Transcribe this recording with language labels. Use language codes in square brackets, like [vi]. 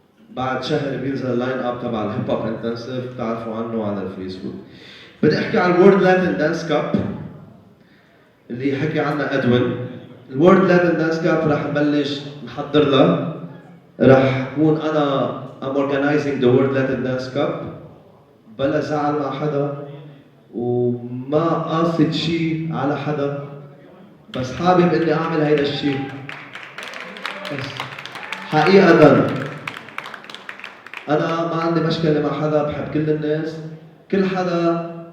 [ar] بعد شهر بينزل اللاين اب تبع الهيب هوب انتنسيف بتعرفوا عنه على الفيسبوك. بدي احكي عن الورد لاتن دانس كاب اللي حكي عنها ادوين. الورد لاتن دانس كاب رح نبلش نحضر لها. رح كون انا [en] I'm organizing the World Latin Dance Cup. [ar] بلا زعل مع حدا وما قاصد شيء على حدا بس حابب اني اعمل هيدا الشيء. بس حقيقة انا ما عندي مشكلة مع حدا، بحب كل الناس، كل حدا.